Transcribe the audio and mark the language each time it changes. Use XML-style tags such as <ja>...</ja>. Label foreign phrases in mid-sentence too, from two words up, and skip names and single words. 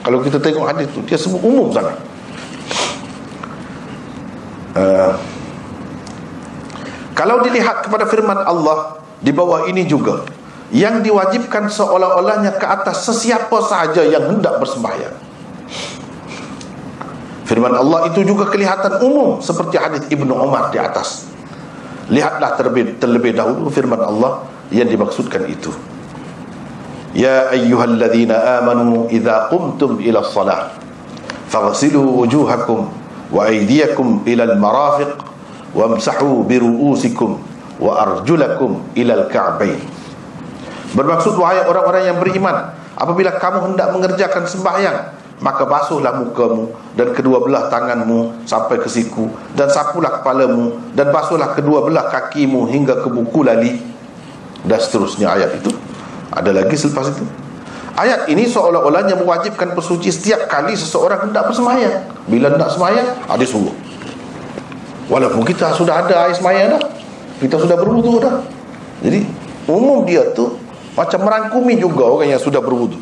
<ms>Kalau kita tengok hadis tu, dia semua umum sangat. Kalau dilihat kepada firman Allah di bawah ini juga, yang diwajibkan seolah-olahnya ke atas sesiapa sahaja yang hendak bersembahyang. Firman Allah itu juga kelihatan umum seperti hadis Ibnu Umar di atas. Lihatlah terlebih dahulu firman Allah yang dimaksudkan itu.</ms> <ar>يا أيها الذين آمنوا إذا قمتم إلى الصلاة فاغسلوا وجوهكم وأيديكم إلى المرافق وامسحوا برءوسكم وأرجلكم إلى الكعبين.</ar> <ms>Bermaksud, wahai orang-orang yang beriman, apabila kamu hendak mengerjakan sembahyang, maka basuhlah mukamu dan kedua belah tanganmu sampai ke siku, dan sapulah kepalamu, dan basuhlah kedua belah kakimu hingga ke buku lali, dan seterusnya. Ayat itu ada lagi selepas itu. Ayat ini seolah-olahnya mewajibkan bersuci setiap kali seseorang hendak bersembahyang. Bila hendak sembahyang, ada suruh. Walaupun kita sudah ada air sembahyang dah, kita sudah berwudu dah. Jadi umum dia tu macam merangkumi juga orang yang sudah berwudu.</ms>